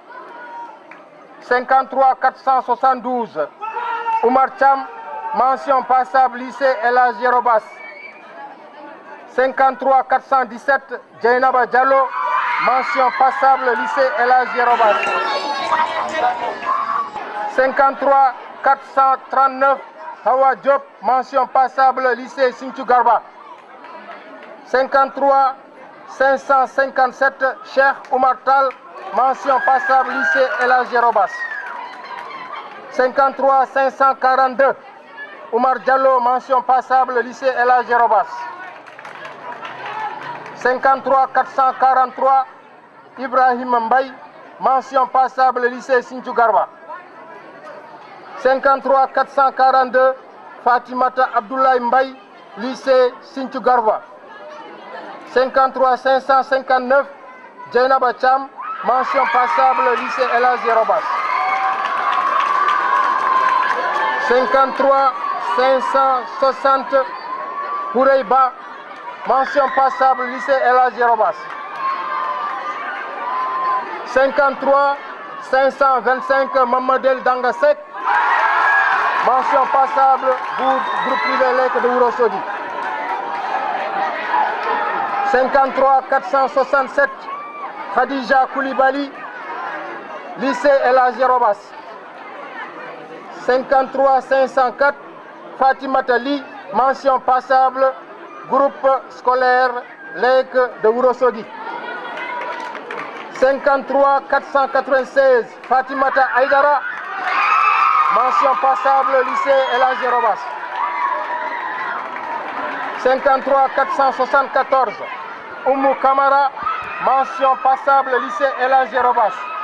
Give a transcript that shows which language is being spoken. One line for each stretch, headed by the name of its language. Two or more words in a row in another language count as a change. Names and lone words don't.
French: 53 472, Oumar Cham, mention passable, lycée El Hadj Yoro Bass. 53 417, Dieynaba Diallo, mention passable, lycée El Hadj Yoro Bass. 53 439, Hawa Diop, mention passable, lycée Sinthiou Garba. 53 557, Cheikh Oumar Tall, mention passable, lycée El Hadj Yoro Bass. 53 542, Oumar Diallo, mention passable, lycée El Hadj Yoro Bass. 53 443, Ibrahim Mbaye, mention passable, lycée Sinthiou Garba. 53 442, Fatimata Abdoulaye Mbaye, lycée Sinthiou Garba. 53 559, Dieynaba Thiam, mention passable, lycée El Hadj Yoro Bass. 53 560, Houreyba, mention passable, lycée El Hadj Yoro Bass. 53 525, Mamadel Dangasek, mention passable pour groupe privé laïque de Ourossogui. 53 467, Khadija Koulibaly, lycée El Hadji Robas. 53 504, Fatimata Ly, mention passable, groupe scolaire Lek de Ourossogui. 53 496, Fatimata Aïdara, mention passable, lycée El Hadji Robas. 53 474, Oumou Kamara, mention passable, lycée El Hadji Robas.